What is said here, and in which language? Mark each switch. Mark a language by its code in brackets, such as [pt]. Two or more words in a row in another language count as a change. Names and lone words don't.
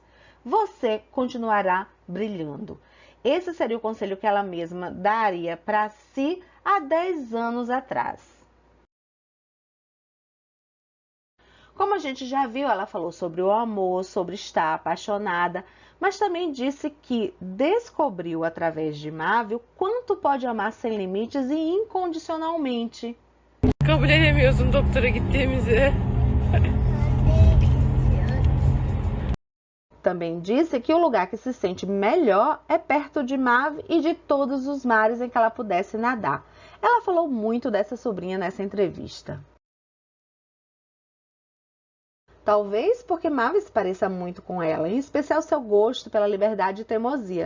[pt] Você continuará brilhando. Esse seria o conselho que ela mesma daria para si há 10 anos atrás. Como a gente já viu, ela falou sobre o amor, sobre estar apaixonada, mas também disse que descobriu através de Mavi o quanto pode amar sem limites e incondicionalmente. [tr] Kabul edemiyorsun doktora gittiğimizi. [pt] Também disse que o lugar que se sente melhor é perto de Mavi e de todos os mares em que ela pudesse nadar. Ela falou muito dessa sobrinha nessa entrevista. Talvez porque Mavi se pareça muito com ela, em especial seu gosto pela liberdade e teimosia.